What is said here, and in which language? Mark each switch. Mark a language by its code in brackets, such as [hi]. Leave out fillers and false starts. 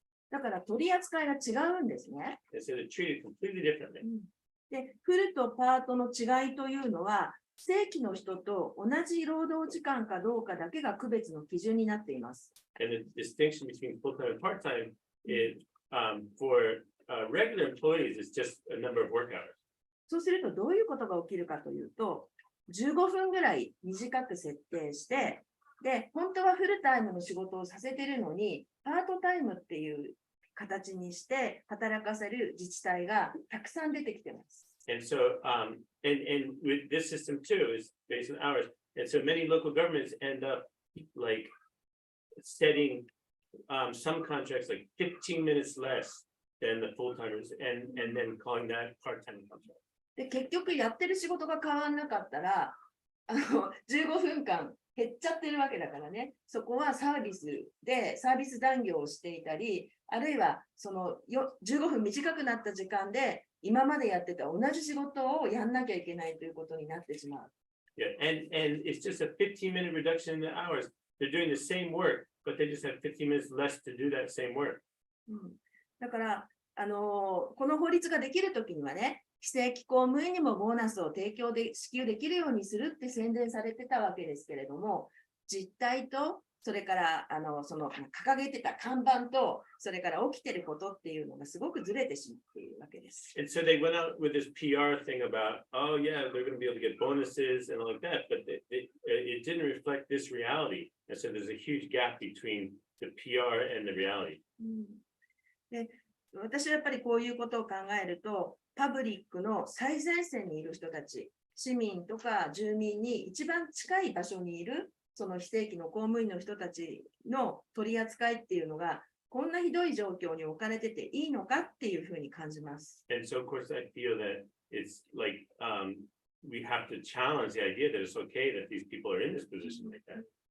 [ja] だから取り扱いが違うんですね。 [en] And so they're treated completely differently. [ja] で、フルとパートの違いというのは、正規の人と同じ労働時間かどうかだけが区別の基準になっています。 [en] And the distinction between full-time and part-time is for regular employees is just a number of work hours. [ja] そうするとどういうことが起きるかというと、15分ぐらい短く設定して、で、本当はフルタイムの仕事をさせてるのに、パートタイムっていう形にして働かせる自治体がたくさん出てきてます。 [en] And so, and with this system too, is based on hours. And so many local governments end up like setting some contracts like 15 minutes less than the full-timers and then calling that part-time contract. [ja] で、結局やってる仕事が変わんなかったら、15分間減っちゃってるわけだからね。そこはサービスでサービス残業をしていたり、あるいはその15分短くなった時間で今までやってた同じ仕事をやんなきゃいけないということになってしまう。 [en] Yeah, and it's just a 15-minute reduction in the hours. They're doing the same work, but they just have 15 minutes less to do that same work. [ja] だから、この法律ができるときにはね、非正規公務員にもボーナスを支給できるようにするって宣伝されてたわけですけれども、実態と、それからその掲げてた看板と、それから起きてることっていうのがすごくずれてしまっているわけです。 [en] And so they went out with this PR thing about, oh yeah, they're going to be able to get bonuses and all like that, but it didn't reflect this reality. And so there's a huge gap between the PR and the reality. [ja] で、私はやっぱりこういうことを考えると、パブリックの最前線にいる人たち、市民とか住民に一番近い場所にいる、その非正規の公務員の人たちの取り扱いっていうのが、こんなひどい状況に置かれてていいのかっていうふうに感じます。 [en] And so, of course, I feel that it's like we have to challenge the idea that it's okay that these people are in this position like that.